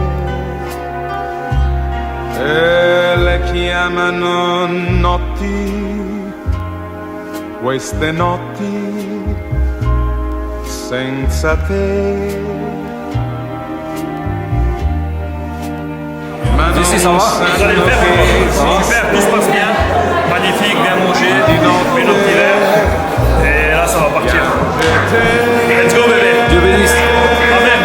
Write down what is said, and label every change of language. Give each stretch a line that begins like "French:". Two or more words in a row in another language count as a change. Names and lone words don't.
Italian: E le chiamano notti, queste notti senza te. Ma non
French: Ici ça va, vous allez le faire. Super, tout se passe bien. Magnifique, bien mangé, mets nos petits verres. Et là ça va partir.
English: Let's go bébé.
French: Dieu bénisse. Amen.